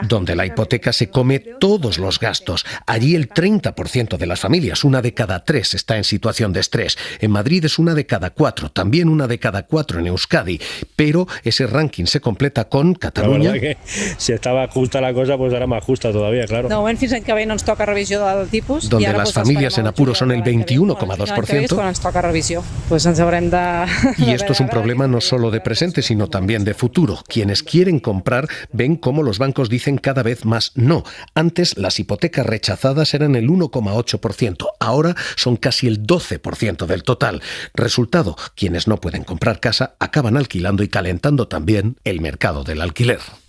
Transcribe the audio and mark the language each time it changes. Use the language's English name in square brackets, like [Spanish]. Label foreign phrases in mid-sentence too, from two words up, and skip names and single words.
[Spanish] Donde la hipoteca se come todos los gastos. Allí el 30% de las familias, 1 de cada 3, está en situación de estrés. En Madrid es 1 de cada 4, también 1 de cada 4 en Euskadi, pero ese ranking se completa con Cataluña. La verdad que si estaba justa la cosa, pues ahora más justa todavía, claro. [Catalan] De moment fins l'any que ve no ens toca revisió del tipus. [Spanish] Donde las familias en apuro son el 21,2%. [Catalan] Quan ens toca revisió. Pues ens haurem de... [Spanish] Y esto es un problema no solo de presente, sino también de futuro. Quienes quieren comprar ven cómo los bancos dicen cada vez más no. Antes las hipotecas rechazadas eran el 1,8%, Ahora son casi el 12% del total. Resultado, quienes no pueden comprar casa acaban alquilando y calentando también el mercado del alquiler.